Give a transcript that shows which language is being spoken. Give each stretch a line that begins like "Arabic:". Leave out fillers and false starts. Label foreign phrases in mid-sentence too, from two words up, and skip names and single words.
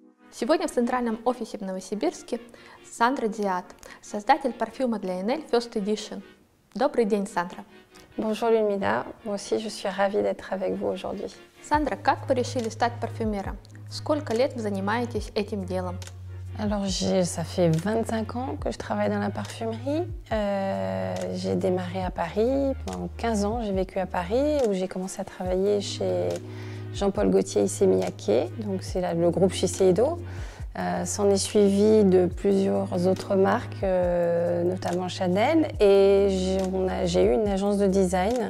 Russian: Сегодня в центральном офисе в Новосибирске Сандра Диат, создатель парфюма для Enel First Edition. Добрый день, Сандра.
French: Bonjour Lumina, moi aussi je suis ravie d'être avec vous aujourd'hui.
Russian: Сандра, как вы решили стать парфюмером? Сколько лет вы занимаетесь этим делом?
French: Alors ça fait 25 ans que je travaille dans la parfumerie. J'ai démarré à Paris, pendant 15 ans j'ai vécu à Paris où j'ai commencé à travailler chez Jean-Paul Gaultier Issey Miyake, donc c'est le groupe Shiseido. S'en est suivi de plusieurs autres marques, notamment Chanel, et j'ai eu une agence de design.